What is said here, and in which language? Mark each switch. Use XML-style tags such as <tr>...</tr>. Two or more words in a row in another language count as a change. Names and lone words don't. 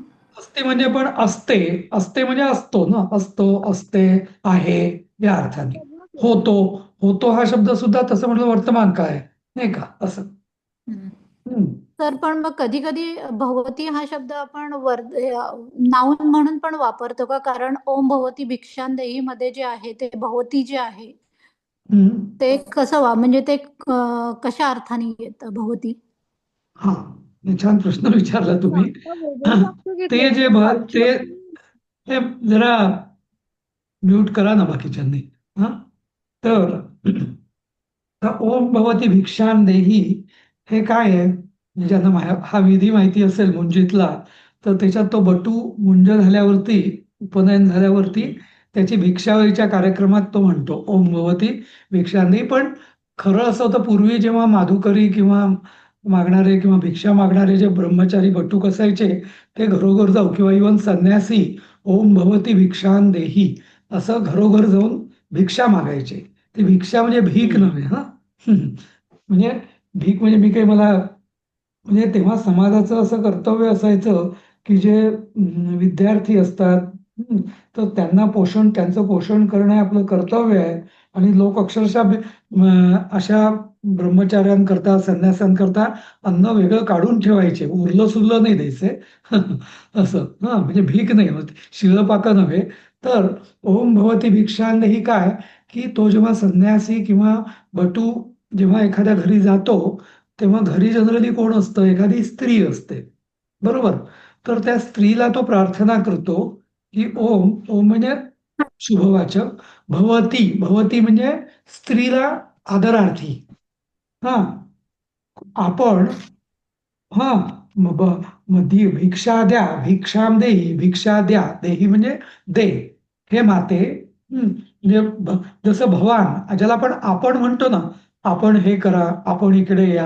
<mr>असते म्हणजे पण असते असते म्हणजे असतो ना असतो असते आहे या अर्थाने. होतो होतो हा शब्द सुद्धा तसं म्हटलं वर्तमान काळ आहे नाही का असं. हम्म. हम्म. तर पण मग कधी कधी भगवती हा शब्द आपण नाऊन म्हणून पण वापरतो का? कारण</mr> <sa>ओम भगवती भिक्षां देही</sa> <mr>मध्ये जे आहे ते भगवती जे आहे हम्म. ते कसं म्हणजे ते कशा अर्थाने येतं भगवती? हा छान प्रश्न विचारला तुम्ही. वेगळं वाक्य ते घेतलंय जे ना ते साक्षात. हे जरा म्यूट करा ना बाकीच्यांनी. हा तर</mr> <sa>ओम भवती भिक्षां देही</sa> <mr>हे काय आहे म्हणजे ज्यांना हा विधी माहिती असेल मुंजीतला तर त्याच्यात तो बटू मुंज झाल्यावरती उपनयन झाल्यावरती त्याची भिक्षावरीच्या कार्यक्रमात तो म्हणतो</mr> <sa>ओम भवती भिक्षां देही.</sa> <mr>पण खरं असं होतं पूर्वी जेव्हा माधुकरी किंवा मागणारे किंवा भिक्षा मागणारे जे ब्रह्मचारी बटूक असायचे ते घरोघर जाऊ किंवा इव्हन संन्यासी</mr> <sa>ओम भवती भिक्षां देही</sa> <mr>असं घरोघर जाऊन भिक्षा मागायचे. ती भिक्षा म्हणजे भीक नव्हे हा. म्हणजे भीक म्हणजे मी काही मला म्हणजे तेव्हा समाजाचं असं कर्तव्य असायचं की जे विद्यार्थी असतात तर त्यांचं पोषण करणं हे आपलं कर्तव्य आहे. आणि लोक अक्षरशः अशा ब्रह्मचार्यांकरता संन्यासांकरता अन्न वेगळं काढून ठेवायचे उरलं सुरलं नाही द्यायचे. असं हा म्हणजे भीक नाही होत शिळपाकं नव्हे. तर</mr> <sa>ओम भवती भिक्षां</sa> <mr>ही काय की तो जेव्हा संन्यासी किंवा बटू जेव्हा एखाद्या घरी जातो तेव्हा घरी जनरली कोण असतं एखादी स्त्री असते बरोबर. तर त्या स्त्रीला तो प्रार्थना करतो की ओम ओम म्हणजे शुभवाचक भवती भवती म्हणजे स्त्रीला आदरार्थी. हा आपण हा भिक्षा द्या</mr> <sa>भिक्षाम देही</sa> <mr>भिक्षा द्या देही म्हणजे दे हे माते. म्हणजे जसं भवान ज्याला आपण म्हणतो ना आपण हे करा आपण इकडे या.</mr>